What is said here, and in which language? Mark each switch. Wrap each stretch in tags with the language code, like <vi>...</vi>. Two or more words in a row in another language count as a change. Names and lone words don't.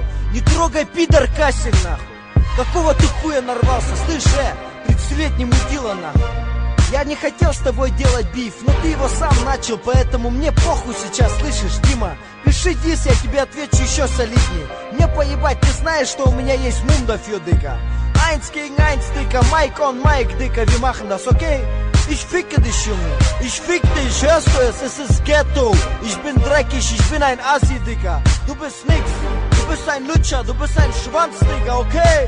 <ru>Не трогай, пидор, Кассель, нахуй. Какого ты хуя нарвался, слышь, 30-летний мудила, нахуй. Я не хотел с тобой делать биф, но ты его сам начал, поэтому мне похуй сейчас, слышишь, Дима? Пиши дис, я тебе отвечу еще солиднее. Мне поебать, ты знаешь, что у меня есть мунда фьюдыка.</ru> <de>Eins gegen eins, Dicker,</de> <en>Mike on Mike,</en> <de>Dicker, wir machen das, okay? Ich ficke dich, Junge, ich fick dich, hörst du es? Es ist Ghetto, ich bin dreckig, ich bin ein Assi, Dicker. Du bist nix, du bist ein Lutscher, du bist ein Schwanz, Digga, okay?</de>